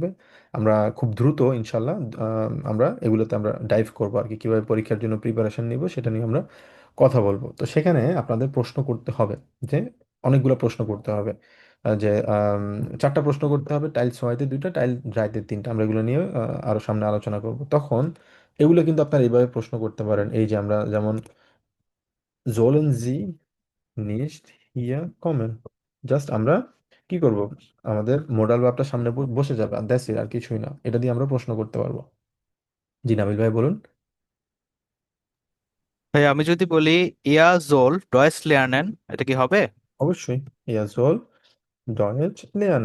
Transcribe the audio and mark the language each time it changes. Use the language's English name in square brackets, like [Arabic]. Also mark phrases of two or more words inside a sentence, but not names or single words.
[Bangla] আমরা খুব দ্রুত ইনশাল্লাহ আমরা এগুলোতে আমরা ডাইভ করবো আর কি, কীভাবে পরীক্ষার জন্য প্রিপারেশন নিব সেটা নিয়ে আমরা কথা বলবো। তো সেখানে আপনাদের প্রশ্ন করতে হবে, যে অনেকগুলো প্রশ্ন করতে হবে, যে চারটা প্রশ্ন করতে হবে, টাইল সহায়তে দুইটা, [German] Teil drei [Bangla] তিনটা। আমরা এগুলো নিয়ে আরো সামনে আলোচনা করব তখন। এগুলো কিন্তু আপনারা এইভাবে প্রশ্ন করতে পারেন, এই যে আমরা যেমন [German] sollen Sie nicht hier kommen, [Bangla] জাস্ট আমরা কি করব, আমাদের মোডাল ভার্বটা সামনে বসে যাবে, আর [English] that's it, [Bangla] আর কিছুই না। এটা দিয়ে আমরা প্রশ্ন করতে পারবো। জি নাবিল ভাই বলুন। ভাই আমি যদি বলি [German] ich soll Deutsch lernen, [Bangla] এটা কি হবে? অবশ্যই, [German] ich soll Deutsch lernen.